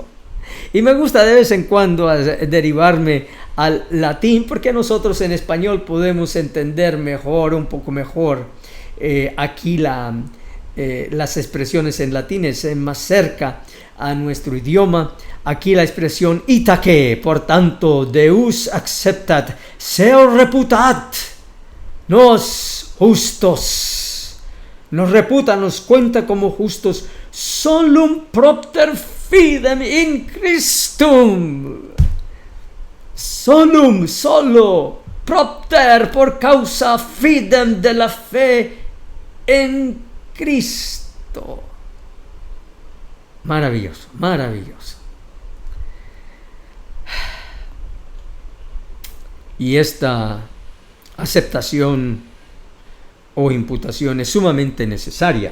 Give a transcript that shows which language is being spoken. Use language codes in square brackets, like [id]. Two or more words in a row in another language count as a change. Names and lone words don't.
[es] Y me gusta de vez en cuando derivarme al latín, porque nosotros en español podemos entender mejor, un poco mejor, aquí las expresiones en latín es más cerca a nuestro idioma. Aquí la expresión itaque, por tanto, [la] Deus acceptat, seo reputat, nos justos. [es] Nos reputa, nos cuenta como justos, [la] solum propter fidem in Christum. [es] Solum, solo, propter, por causa fidem, de la fe en Cristo. Maravilloso, maravilloso. Y esta aceptación o imputación es sumamente necesaria.